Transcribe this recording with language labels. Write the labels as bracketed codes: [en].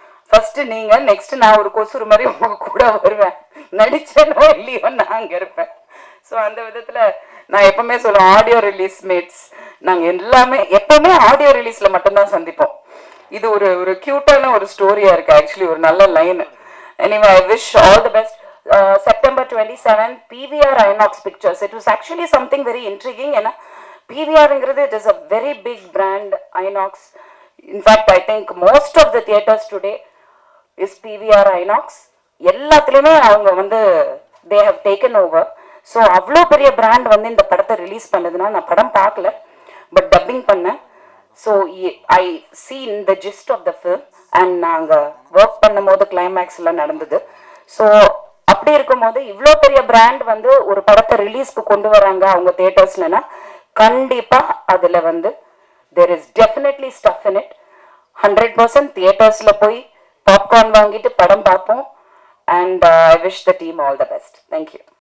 [ta] First நீங்க, next நான் ஒரு கொசுறு மாதிரி உங்க கூட வருவேன், நடிச்சனோ இல்லையோ நான் அங்க இருப்பேன். ஸோ அந்த விதத்துல நான் எப்பவுமே சொல்லுவேன், ஆடியோ ரிலீஸ் மேட்ஸ் நாங்க எல்லாமே எப்பவுமே ஆடியோ ரிலீஸ்ல மட்டும்தான் சந்திப்போம். இது ஒரு கியூட்டான ஒரு ஸ்டோரியா இருக்கு, ஆக்சுவலி ஒரு நல்ல line. [en] Anyway I wish all the best. September 27 PVR Inox Pictures. It was actually something very intriguing. [ta] ஏன்னா PVRங்கிறது [en] it is a very big brand, Inox. In fact, I think most of the theaters today is PVR Inox. [ta] எல்லாத்துலயுமே அவங்க வந்து [en] they have taken over. [ta] So அவ்வளோ பெரிய brand வந்து இந்த படத்தை release பண்ணதுன்னா, நான் படம் பார்க்கல பட் டப்பிங் பண்ணேன். [en] so I seen the gist of the film and [ta] நாங்கள் ஒர்க் பண்ணும் போது கிளைமேக்ஸ் எல்லாம் நடந்தது. ஸோ அப்படி இருக்கும்போது இவ்வளோ பெரிய பிராண்ட் வந்து ஒரு படத்தை ரிலீஸ்க்கு கொண்டு வராங்க அவங்க தியேட்டர்ஸ்லன்னா, கண்டிப்பாக அதில் வந்து [en] there is definitely stuff in it. [ta] 100% தியேட்டர்ஸில் போய் பாப்கார்ன் வாங்கிட்டு படம் பார்ப்போம். [en] And I wish the team all the best. Thank you.